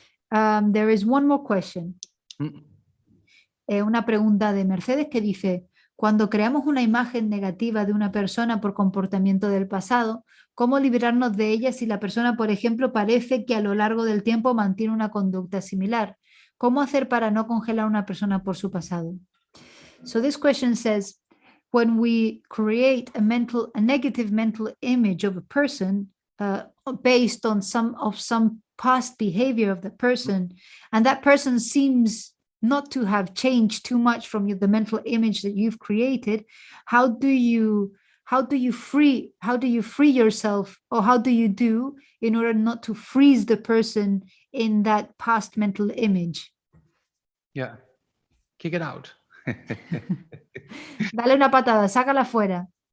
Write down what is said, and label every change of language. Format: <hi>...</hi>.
<en>There is one more question.</en> <es>Una pregunta de Mercedes que dice: cuando creamos una imagen negativa de una persona por comportamiento del pasado, ¿cómo liberarnos de ella si la persona, por ejemplo, parece que a lo largo del tiempo mantiene una conducta similar? ¿Cómo hacer para no congelar a una persona por su pasado?</es> <en>So this question says, when we create a negative mental image of a person based on some past behavior of the person, and that person seems not to have changed too much from the mental image that you've created, how do you free yourself, or how do you do in order not to freeze the person in that past mental image? Yeah, kick it out.</en> <es>Dale una patada, sácala fuera.</es>